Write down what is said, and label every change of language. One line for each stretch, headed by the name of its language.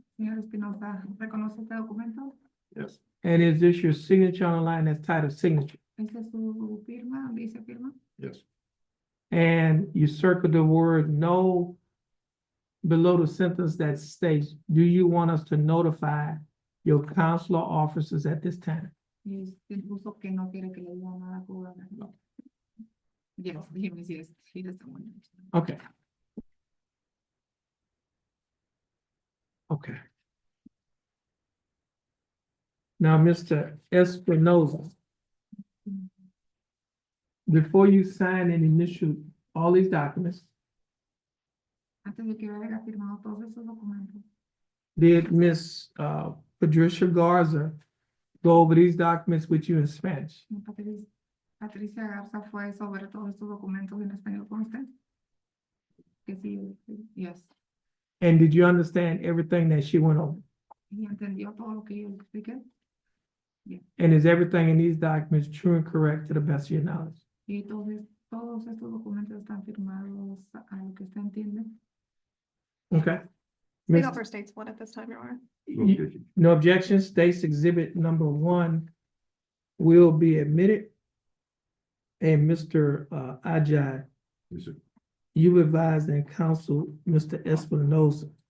Spanish: Señor Espinosa, ¿reconoce este documento?
English: Yes. And is this your signature on the line that's titled signature?
Spanish: ¿Esta es su firma? ¿Dice firma?
English: Yes. And you circle the word no below the sentence that states, do you want us to notify your consular officers at this time.
Spanish: Y usted puso que no quiere que le diga nada a gobernador.
English: Yes, he was, yes, he doesn't want to. Okay. Okay. Now, Mr. Espinoza, before you sign and initial all these documents,
Spanish: Antes de que haya firmado todos esos documentos,
English: did Miss Patricia Garza go over these documents with you in Spanish?
Spanish: Patricia Garza fue sobre todos estos documentos en español con usted. Que sí,
English: yes. And did you understand everything that she went over?
Spanish: Y entendió todo lo que yo le expliqué.
English: And is everything in these documents true and correct to the best of your knowledge?
Spanish: Y todos estos documentos están firmados a lo que usted entiende.
English: Okay. State Miss- offer states one at this time, Your Honor. No objection, states exhibit number 1 will be admitted. And Mr. Ajay, Yes, sir. you advised and counsel Mr. Espinoza.